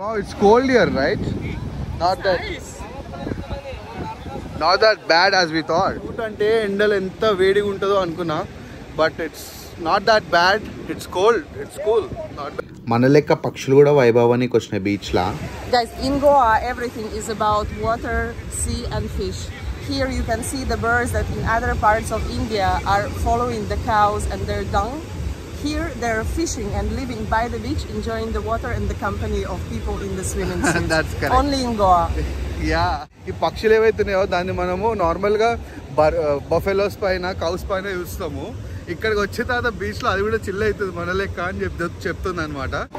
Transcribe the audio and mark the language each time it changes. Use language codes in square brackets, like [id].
[en] It's cold here, right? Not that bad as we thought. [te] అంటే ఎండలు ఎంత వేడిగా ఉంటుందో అనుకున్నా, [en] But it's not that bad. It's cold, it's cool. [te] మన లెక్క పక్షులు కూడా వైభవానికి వచ్చినాయి బీచ్లా. [en] Guys, in Goa everything is about water, sea and fish. Here you can see the birds that in other parts of India are following the cows and their dung. Here they're fishing and living by the beach, enjoying the water and the company of people in the swimming suits. That's correct. Only in Goa. [te] Yeah, ఈ పక్షులు ఏవైతున్నాయో దాన్ని మనము నార్మల్గా buffaloes పైన, cows పైన చూస్తాము. ఇక్కడికి వచ్చిన తర్వాత బీచ్లో అది కూడా చిల్ అవుతుంది మన లెక్క అని చెప్తుంది అనమాట.